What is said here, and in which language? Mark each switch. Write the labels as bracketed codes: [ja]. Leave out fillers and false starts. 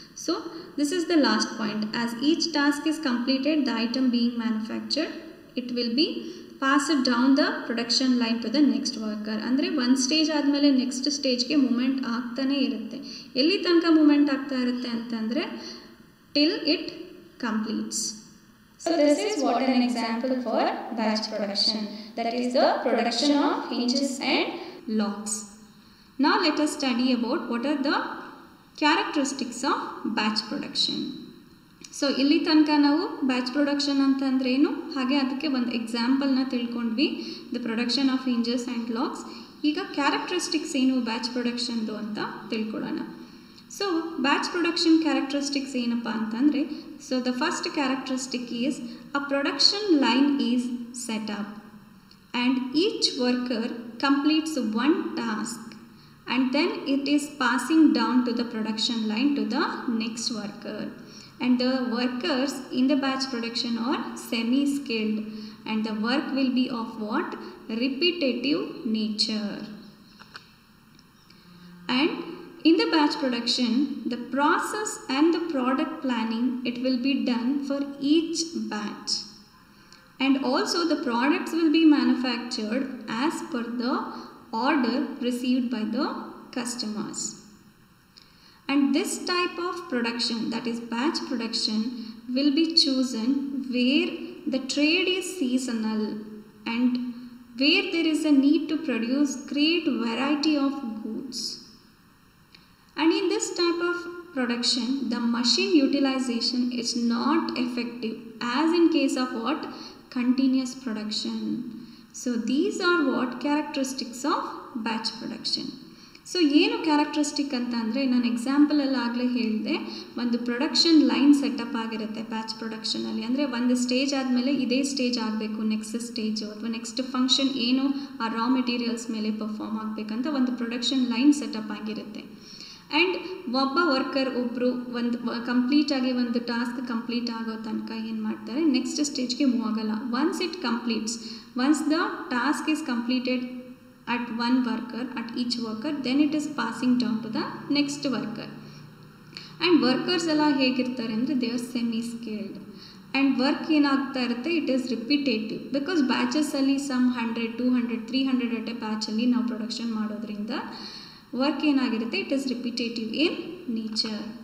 [en] So this is the last point. As each task is completed, the item being manufactured, it will be passed down the production line to the next worker. [kn] ಅಂದರೆ ಒಂದು stage ಆದಮೇಲೆ next ಸ್ಟೇಜ್ಗೆ moment ಆಗ್ತಾನೇ ಇರುತ್ತೆ. ಎಲ್ಲಿ ತನಕ moment ಆಗ್ತಾ ಇರುತ್ತೆ ಅಂತಂದರೆ [en] Till it completes. So this is what an example for batch production, that is the production of hinges and locks. Now let us study about what are the characteristics of batch production. [kn] So ಇಲ್ಲಿ ತನಕ ನಾವು batch production ಅಂತಂದ್ರೇನು, ಹಾಗೆ ಅದಕ್ಕೆ ಒಂದು ಎಕ್ಸಾಂಪಲ್ನ ತಿಳ್ಕೊಂಡ್ವಿ, [en] The production of hinges and locks. [kn] ಈಗ characteristics ಏನು ಬ್ಯಾಚ್ ಪ್ರೊಡಕ್ಷನ್ದು ಅಂತ ತಿಳ್ಕೊಳ್ಳೋಣ. [en] so batch production characteristics [kn] ಏನಪ್ಪ ಅಂತಂದರೆ, [en] So the first characteristic is a production line is set up and each worker completes one task and then it is passing down to the production line to the next worker. And the workers in the batch production are semi-skilled, and the work will be of what? Repetitive nature. And in the batch production, the process and the product planning, it will be done for each batch. And also the products will be manufactured as per the order received by the customers. And this type of production, that is batch production, will be chosen where the trade is seasonal and where there is a need to produce great variety of goods. And in this type of production, the machine utilization is not effective as in case of what? Continuous production. So these are what characteristics of batch production. [kn] So ಏನು characteristic ಅಂತ ಅಂದರೆ ನಾನು ಎಕ್ಸಾಂಪಲಲ್ಲಿ ಆಗಲೇ ಹೇಳಿದೆ, ಒಂದು production line setup ಆಗಿರುತ್ತೆ batch ಪ್ರೊಡಕ್ಷನಲ್ಲಿ. ಅಂದರೆ ಒಂದು ಸ್ಟೇಜ್ ಆದಮೇಲೆ ಇದೇ ಸ್ಟೇಜ್ ಆಗಬೇಕು, ನೆಕ್ಸ್ಟ್ ಸ್ಟೇಜು ಅಥವಾ ನೆಕ್ಸ್ಟ್ ಫಂಕ್ಷನ್ ಏನು ಆ ರಾ ಮೆಟೀರಿಯಲ್ಸ್ ಮೇಲೆ ಪರ್ಫಾರ್ಮ್ ಆಗಬೇಕಂತ ಒಂದು ಪ್ರೊಡಕ್ಷನ್ ಲೈನ್ ಸೆಟಪ್ ಆಗಿರುತ್ತೆ. ಆ್ಯಂಡ್ ಒಬ್ಬ ವರ್ಕರ್ ಒಬ್ಬರು ಒಂದು ಕಂಪ್ಲೀಟಾಗಿ ಒಂದು ಟಾಸ್ಕ್ ಕಂಪ್ಲೀಟ್ ಆಗೋ ತನಕ ಏನು ಮಾಡ್ತಾರೆ, ನೆಕ್ಸ್ಟ್ ಸ್ಟೇಜ್ಗೆ ಮೂವ್ ಆಗಲ್ಲ. [en] Once it completes, once the task is completed at one worker, at each worker, then it is passing down to the next worker. And workers [kn] ಎಲ್ಲ ಹೇಗಿರ್ತಾರೆ ಅಂದರೆ [en] they are semi skilled and work [kn] ಏನಾಗ್ತಾ ಇರುತ್ತೆ, [en] it is repetitive because batches ಅಲ್ಲಿ some 100, 200, 300 at a batch [kn] ಅಲ್ಲಿ ನಾವು production ಮಾಡೋದ್ರಿಂದ work ಏನಾಗಿರುತ್ತೆ, [en] it is repetitive in nature.